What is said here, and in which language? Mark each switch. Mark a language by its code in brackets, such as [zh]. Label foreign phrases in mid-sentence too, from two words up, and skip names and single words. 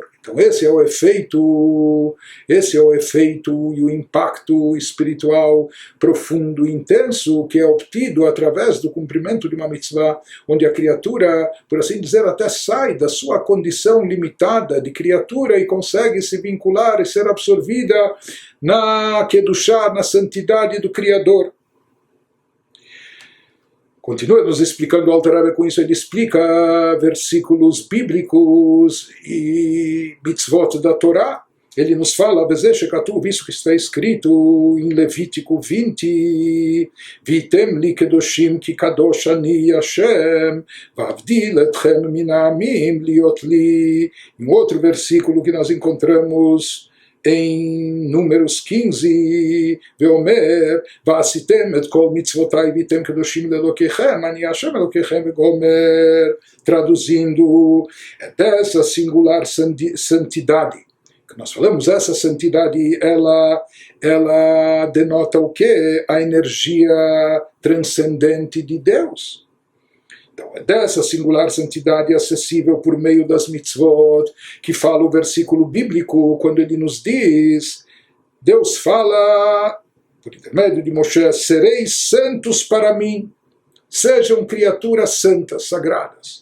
[pt] Então esse é o efeito e o impacto espiritual profundo e intenso que é obtido através do cumprimento de uma mitzvah, onde a criatura, por assim dizer, até sai da sua condição limitada de criatura e consegue se vincular e ser absorvida na Kedushá, na santidade do Criador. Continua nos explicando o Alter Rebbe com isso, ele explica versículos bíblicos e mitzvot da Torá. Ele nos fala, isso que está escrito em Levítico 20, [he] והייתם לי קדושים כי קדוש אני השם ואבדיל אתכם מן העמים להיות לי. [pt] Em outro versículo que nós encontramos em Números 15, [he] ואומר ועשיתם את כל מצותי והייתם קדושים לאלהיכם אני השם אלהיכם וגומר, [pt] traduzindo, dessa singular santidade que nós falamos, essa santidade, ela denota o quê? A energia transcendente de Deus. Então, é dessa singular santidade acessível por meio das mitzvot que fala o versículo bíblico, quando ele nos diz, Deus fala, por intermédio de Moshe, sereis santos para mim, sejam criaturas santas, sagradas.